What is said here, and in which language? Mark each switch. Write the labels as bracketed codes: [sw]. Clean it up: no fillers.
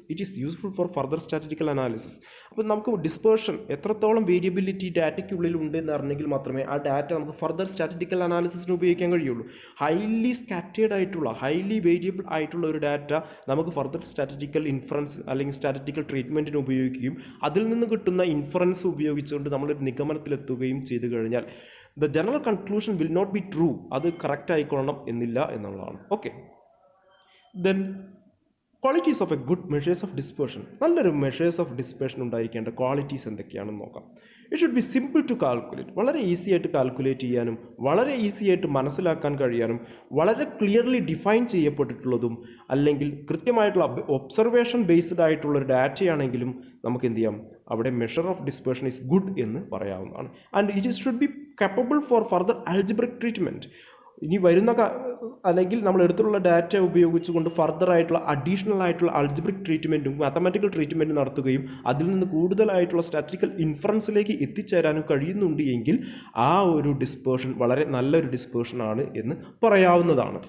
[en] It is useful for further statistical analysis. [ml] അപ്പോൾ നമുക്ക് dispersion എത്രത്തോളം വേരിയബിലിറ്റി ഡാറ്റയ്ക്കുള്ളിൽ ഉണ്ട് എന്ന് അറിഞ്ഞെങ്കിൽ മാത്രമേ ആ ഡാറ്റ നമുക്ക് ഫർദർ സ്റ്റാറ്റിസ്റ്റിക്കൽ അനാലിസിസിന് ഉപയോഗിക്കാൻ കഴിയുള്ളൂ. ഹൈലി സ്കാറ്റേഡ് ആയിട്ടുള്ള, ഹൈലി വേരിയബിൾ ആയിട്ടുള്ള ഒരു ഡാറ്റ നമുക്ക് ഫർദർ സ്റ്റാറ്റിസ്റ്റിക്കൽ ഇൻഫറൻസ് അല്ലെങ്കിൽ സ്റ്റാറ്റിസ്റ്റിക്കൽ ട്രീറ്റ്മെൻറ്റിന് ഉപയോഗിക്കുകയും അതിൽ നിന്ന് കിട്ടുന്ന ഇൻഫറൻസ് ഉപയോഗിച്ചുകൊണ്ട് നമ്മളൊരു നിഗമനത്തിലെത്തുകയും ചെയ്തു കഴിഞ്ഞാൽ [en] the general conclusion will not be true, [ml] അത് കറക്റ്റ് ആയിക്കൊള്ളണം എന്നില്ല എന്നുള്ളതാണ്. [en] Okay, then qualities of a good measures of dispersion. [ml] നല്ലൊരു മെഷേഴ്സ് ഓഫ് ഡിസ്പേർഷൻ ഉണ്ടായിരിക്കേണ്ട ക്വാളിറ്റീസ് എന്തൊക്കെയാണെന്ന് നോക്കാം. [en] It should be simple to calculate. [ml] വളരെ ഈസി ആയിട്ട് കാൽക്കുലേറ്റ് ചെയ്യാനും വളരെ ഈസി ആയിട്ട് മനസ്സിലാക്കാൻ കഴിയാനും വളരെ ക്ലിയർലി ഡിഫൈൻ ചെയ്യപ്പെട്ടിട്ടുള്ളതും അല്ലെങ്കിൽ കൃത്യമായിട്ടുള്ള ഒബ്സർവേഷൻ ബേസ്ഡ് ആയിട്ടുള്ളൊരു ഡാറ്റയാണെങ്കിലും നമുക്ക് എന്ത് ചെയ്യാം, അവിടെ [en] measure of dispersion is good [ml] എന്ന് പറയാവുന്നതാണ്. [en] And it should be capable for further algebraic treatment. [ml] ഇനി വരുന്ന അല്ലെങ്കിൽ നമ്മൾ എടുത്തുള്ള ഡാറ്റ ഉപയോഗിച്ചുകൊണ്ട് ഫർദർ ആയിട്ടുള്ള അഡീഷണൽ ആയിട്ടുള്ള അൾജിബ്രിക് ട്രീറ്റ്മെൻറ്റും മാത്തമാറ്റിക്കൽ ട്രീറ്റ്മെൻറ്റും നടത്തുകയും അതിൽ നിന്ന് കൂടുതലായിട്ടുള്ള സ്റ്റാറ്റിസ്റ്റിക്കൽ ഇൻഫറൻസിലേക്ക് എത്തിച്ചേരാനും കഴിയുന്നുണ്ട് എങ്കിൽ ആ ഒരു ഡിസ്പേർഷൻ വളരെ നല്ലൊരു ഡിസ്പേർഷനാണ് എന്ന് പറയാവുന്നതാണ്.